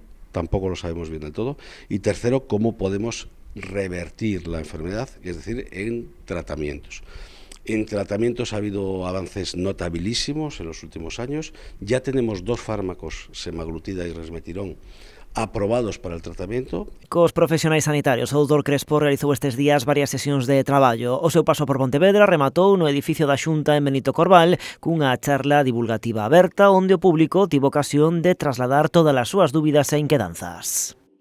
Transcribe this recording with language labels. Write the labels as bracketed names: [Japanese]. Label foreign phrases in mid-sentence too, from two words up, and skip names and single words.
[Spanish] Tampoco lo sabemos bien del todo. Y tercero, cómo podemos revertir la enfermedad, es decir, en tratamientos. En tratamientos ha habido avances notabilísimos en los últimos años. Ya tenemos 2 fármacos, semaglutida y resmetirón, aprobados para el tratamiento. [Galician] Cos profesionais sanitarios, o doutor Crespo realizou estes días varias sesións de traballo. O seu paso por Pontevedra rematou no edificio da Xunta en Benito Corval cunha charla divulgativa aberta onde o público tivo ocasión de trasladar todas as súas dúbidas e inquedanzas.